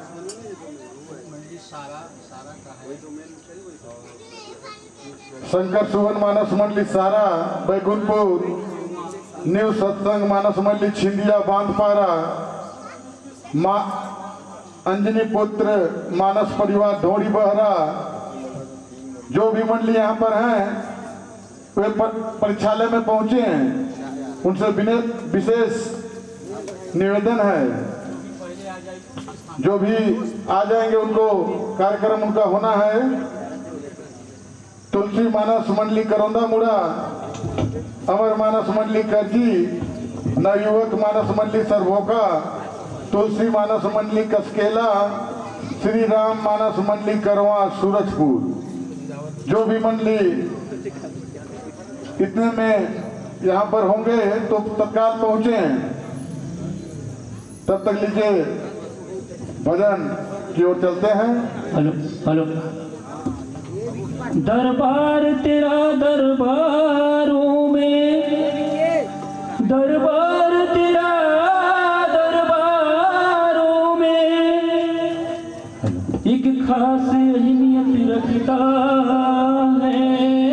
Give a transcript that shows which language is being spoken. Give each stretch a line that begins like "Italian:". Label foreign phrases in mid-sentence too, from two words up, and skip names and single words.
Hindi: शंकर सुवन मानस मंडली सारा बैकुंठपुर, न्यू सत्संग मानस मंडली छिंदिया बांधपारा, माँ अंजनी पुत्र मानस परिवार ढोड़ी बहरा, जो भी मंडली यहाँ पर हैं वे परीक्षालय में पहुंचे हैं। उनसे विशेष निवेदन है, जो भी आ जाएंगे उनको कार्यक्रम उनका होना है। तुलसी मानस मंडली करौंदा मुड़ा, अमर मानस मंडली करजी, नवयुवक मानस मंडली सरभोका, तुलसी मानस मंडली कसकेला, श्री राम मानस मंडली करवा सूरजपुर। जो भी मंडली इतने में यहाँ पर होंगे तो तत्काल पहुंचे। तब तक लीजिए भजन की ओर चलते हैं।
English: hello hello.
Hindi: दरबार तेरा दरबारों में, दरबार तेरा दरबारों में एक खास अहमियत रखता है।